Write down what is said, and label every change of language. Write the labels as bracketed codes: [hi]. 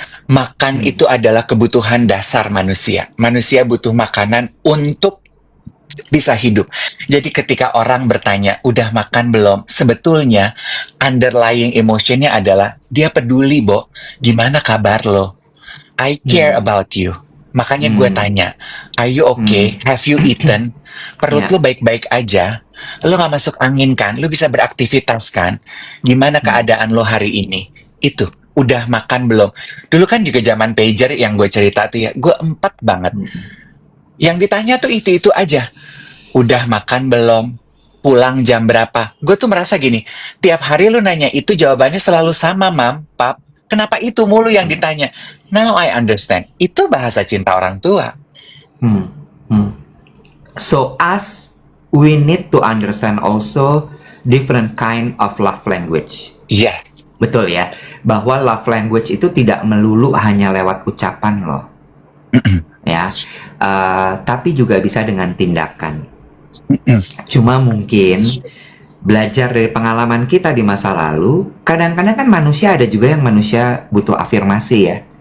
[id] Makan itu adalah kebutuhan dasar manusia. Manusia butuh makanan untuk bisa hidup. Jadi ketika orang bertanya, udah makan belum? Sebetulnya underlying emotionnya adalah dia peduli, Bo. Gimana kabar lo? [en] I care about you. [id] Makanya gue tanya, [en] are you okay? Have you eaten? [id] Perut lo baik-baik aja? Lo gak masuk angin kan? Lo bisa beraktivitas kan? Gimana keadaan lo hari ini? Itu, udah makan belum? Dulu kan juga zaman pager yang gue cerita tuh ya, gue empat banget. Yang ditanya tuh itu aja. Udah makan belum? Pulang jam berapa? Gue tuh merasa gini, tiap hari lo nanya itu jawabannya selalu sama, Mam, Pap. Kenapa itu mulu yang ditanya? [en] Now I understand. [id] Itu bahasa cinta orang tua. [en] So us, we need to understand also different kind of love language. Yes. [id] Betul ya, bahwa love language itu tidak melulu hanya lewat ucapan loh, ya, tapi juga bisa dengan tindakan. Cuma mungkin belajar dari pengalaman kita di masa lalu, kadang-kadang kan manusia ada juga yang manusia butuh afirmasi ya.